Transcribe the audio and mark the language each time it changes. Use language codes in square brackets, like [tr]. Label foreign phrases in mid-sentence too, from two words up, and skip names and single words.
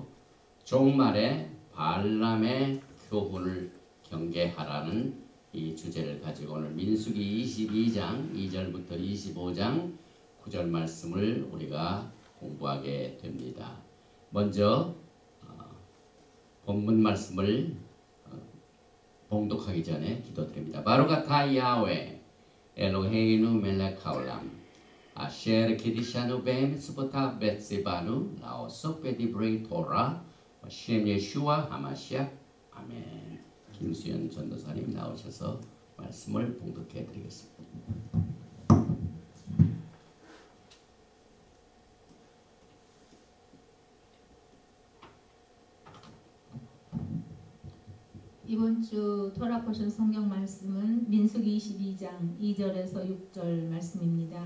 [ko] 종말에 발람의 교훈을 경계하라는 이 주제를 가지고 오늘 민수기 22장 2절부터 25장 9절 말씀을 우리가 공부하게 됩니다. 먼저 본문 말씀을 봉독하기 전에 기도드립니다. [he] ברוך אתה יהוה אלהינו מלך העולם אשר קדשנו במצותיו וצונו לעסוק בדברי תורה של ישוע המשיח. [ko] 아멘. 김수연 전도사님 나오셔서 말씀을 봉독해 드리겠습니다. 이번 주 [en] Torah portion [ko] 성경 말씀은 민수기 22장 2절에서 6절 말씀입니다.